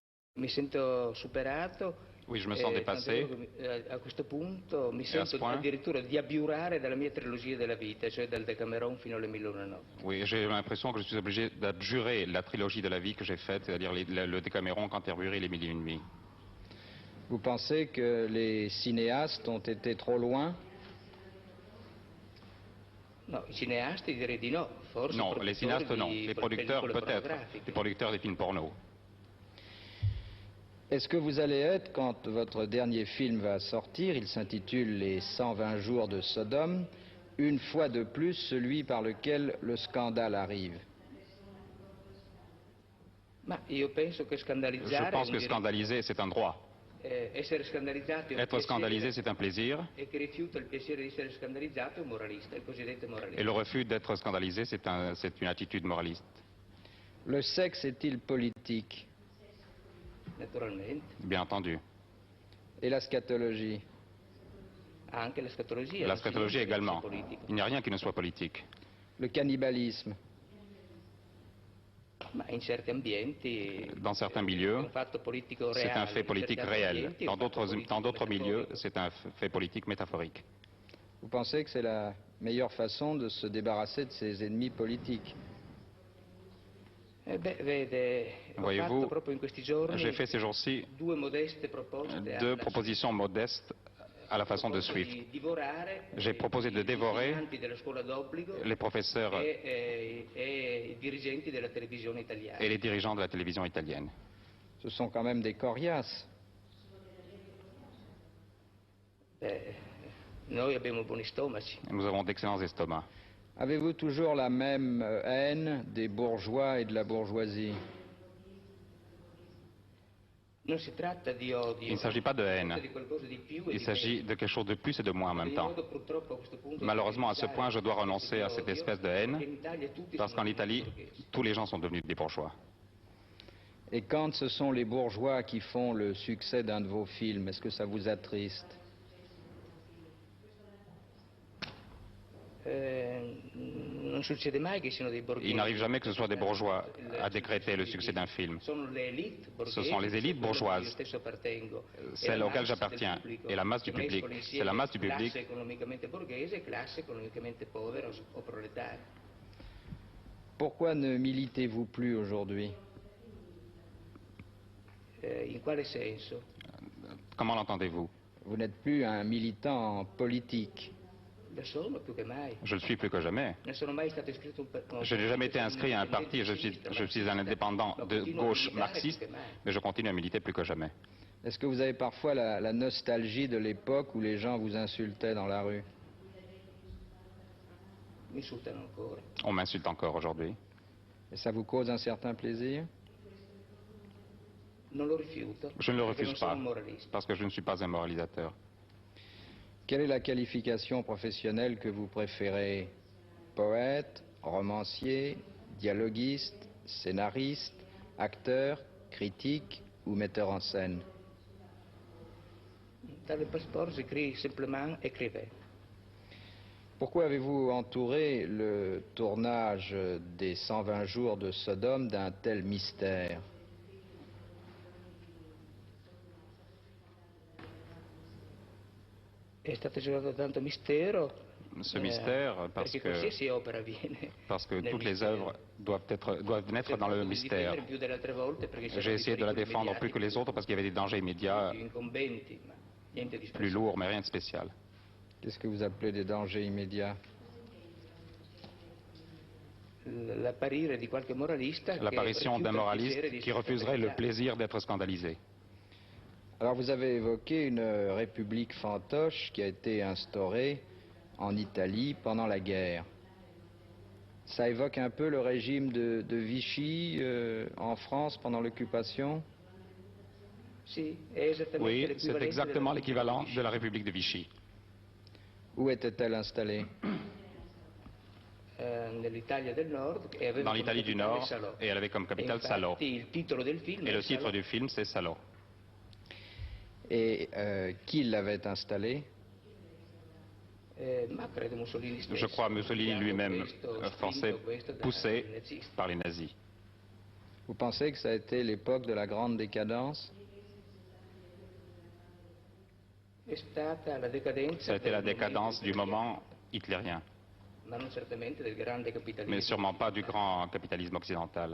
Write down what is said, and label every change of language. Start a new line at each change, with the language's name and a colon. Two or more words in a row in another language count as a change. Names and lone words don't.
Italian: Mi sento superato.
French: Oui, je me sens dépassé.
Italian: A questo punto mi
French: Et à ce
Italian: sento
French: point,
Italian: addirittura di abiurare dalla mia trilogia della vita, cioè dal Decameron fino alle 1001 notti.
French: oui, j'ai l'impression que je suis obligé d'abjurer la trilogie de la vie que j'ai faite, c'est-à-dire le Décaméron, Canterbury et les Mille et une nuits. Vous pensez que les cinéastes ont été trop loin?
Italian: No, i cineasti direi di no, forse
French: Non, les cinéastes non, les producteurs peut-être, les producteurs des films porno. Est-ce que vous allez être, quand votre dernier film va sortir, il s'intitule Les 120 jours de Sodome, une fois de plus celui par lequel le scandale arrive?
Italian: Ma io penso che
French: Je
Italian: scandalizzare
French: pense que scandaliser, c'est un droit.
Italian: essere scandalizzato è un
French: Être scandalisé,
Italian: piacere,
French: c'est un plaisir.
Italian: e chi rifiuta il piacere di essere scandalizzato è un moralista, il cosiddetto moralista.
French: Et le refus d'être scandalisé, c'est une attitude moraliste. Le sexe est-il politique?
Italian: Naturalmente.
French: Bien entendu. Et la scatologie?
Italian: Anche la scatologia.
French: La scatologie également.
Italian: Politica.
French: Il n'y a rien qui ne soit politique. Le cannibalisme?
Italian: Ma in certi ambienti,
French: Dans certains milieux,
Italian: è un fatto politico
French: c'est un
Italian: reale,
French: fait politique
Italian: in certi
French: réel.
Italian: ambienti è un
French: Dans
Italian: fatto politico
French: d'autres milieux,
Italian: metaforico.
French: c'est un fait politique métaphorique. Vous pensez que c'est la meilleure façon de se débarrasser de ses ennemis politiques?
Italian: Vede, ho
French: Voyez-vous,
Italian: fatto proprio in questi giorni
French: j'ai fait ces jours-ci
Italian: due modeste proposte
French: deux propositions modestes à la façon de Swift.
Italian: di divorare
French: J'ai proposé de dévorer
Italian: gli insegnanti della scuola d'obbligo
French: les professeurs
Italian: e i dirigenti della televisione italiana.
French: et les dirigeants de la télévision italienne. Ce sont quand même des coriaces.
Italian: Noi abbiamo buoni stomaci.
French: Nous avons d'excellents estomacs. Avez-vous toujours la même haine des bourgeois et de la bourgeoisie?
Italian: Non si tratta di odio,
French: Il ne s'agit pas de haine.
Italian: di qualcosa di più e
French: Il
Italian: di
French: s'agit
Italian: meno.
French: de quelque chose de plus et de moins en même temps.
Italian: Io purtroppo a questo punto
French: Malheureusement, à ce point, je dois renoncer à cette
Italian: odio,
French: espèce de
Italian: perché
French: haine,
Italian: in Italia tutti
French: parce
Italian: sono
French: qu'en Italie,
Italian: borghesi.
French: tous les gens sont devenus des bourgeois. Et quand ce sont les bourgeois qui font le succès d'un de vos films, est-ce que ça vous attriste?
Italian: Non succede mai che siano dei borghesi.
French: Il n'arrive jamais que ce soit des bourgeois à décréter le succès d'un film. Ce sont les élites bourgeoises, celles auxquelles j'appartiens, et la masse du public. C'est la masse du public.
Italian: Classe economicamente borghese e classe economicamente povera o proletaria.
French: Pourquoi ne militez-vous plus aujourd'hui?
Italian: In quale senso?
French: Comment l'entendez-vous? Vous n'êtes plus un militant politique.
Italian: Lo sono più che mai.
French: Je le suis plus que jamais.
Italian: Non sono mai stato iscritto
French: Je n'ai jamais été inscrit à un parti, je suis un indépendant de gauche marxiste, mais je continue à militer plus que jamais. Est-ce que vous avez parfois la nostalgie de l'époque où les gens vous insultaient dans la rue?
Italian: Mi insultano ancora.
French: On m'insulte encore aujourd'hui. Et ça vous cause un certain plaisir?
Italian: Non lo rifiuto.
French: Je ne le
Italian: perché
French: refuse
Italian: non sono
French: pas,
Italian: un moralista.
French: parce que je ne suis pas un moralisateur. Quelle est la qualification professionnelle que vous préférez? Poète, romancier, dialoguiste, scénariste, acteur, critique ou metteur en scène? Dans le passeport, j'écris simplement écrivain. Pourquoi avez-vous entouré le tournage des 120 jours de Sodome d'un tel mystère?
Italian: È stato giocato tanto mistero.
French: Ce mystère, parce
Italian: perché qualsiasi opera
French: que
Italian: nel
French: toutes les
Italian: mistero.
French: œuvres doivent naître dans le mystère.
Italian: Più delle altre volte perché c'erano
French: J'ai essayé de la
Italian: dei pericoli
French: défendre plus que les autres parce qu'il y avait des dangers immédiats,
Italian: più incombenti, ma niente di
French: plus
Italian: speciale.
French: lourds, mais rien de spécial. Qu'est-ce que vous appelez des dangers immédiats?
Italian: L'apparire di qualche moralista che
French: L'apparition
Italian: rifiuta
French: d'un
Italian: il
French: moraliste
Italian: piacere di
French: qui
Italian: essere
French: refuserait le
Italian: scandalizzato.
French: plaisir d'être scandalisé. Alors vous avez évoqué une république fantoche qui a été instaurée en Italie pendant la guerre. Ça évoque un peu le régime de Vichy en France pendant l'occupation?
Italian: Sì, è esattamente
French: Oui, c'est
Italian: l'equivalente
French: exactement
Italian: della
French: l'équivalent République de la République de Vichy. Où était-elle installée?
Italian: Nell'Italia del Nord e aveva
French: Dans
Italian: come
French: l'Italie du
Italian: capitale
French: Nord,
Italian: Salò.
French: et elle avait comme capitale
Italian: Infatti,
French: Salò.
Italian: il titolo del film
French: Et
Italian: è
French: le titre
Italian: Salò.
French: du film, c'est Salò. Et qui l'avait installée?
Italian: Ma credo Mussolini stesso.
French: Je crois Mussolini lui-même,
Italian: Questo,
French: forcé,
Italian: spinto questo dai
French: poussé
Italian: nazisti.
French: par les nazis. Vous pensez que ça a été l'époque de la grande décadence? Ça a été la décadence du moment hitlérien, mais sûrement pas du grand capitalisme occidental.